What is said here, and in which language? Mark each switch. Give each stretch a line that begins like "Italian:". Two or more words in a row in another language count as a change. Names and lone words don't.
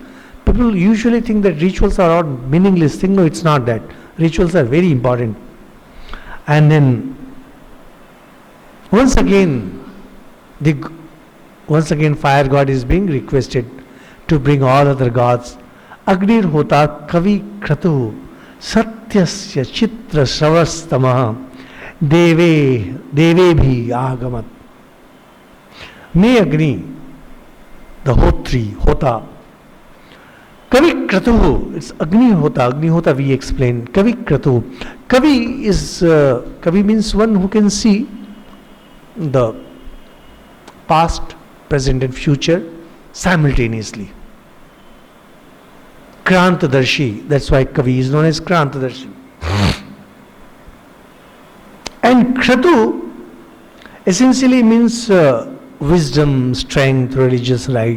English: People usually think that rituals are all meaningless thing. No, it's not that. Rituals are very important. And then once again fire god is being requested to bring all other gods.
Sanskrit: अग्निर् होता कवि क्रतु सत्यस्य चित्र शवस्तम देवे भि आगमत्.
English: May Agni, the hotri, hota,
Sanskrit: कवि क्रतु,
English: it's Agni hota we explain.
Sanskrit: कवि क्रतु.
English: Kavi means one who can see the past, present and future simultaneously. Krantadarshi, that's why Kavi is known as Krantadarshi. And Kratu essentially means wisdom, strength, religious light.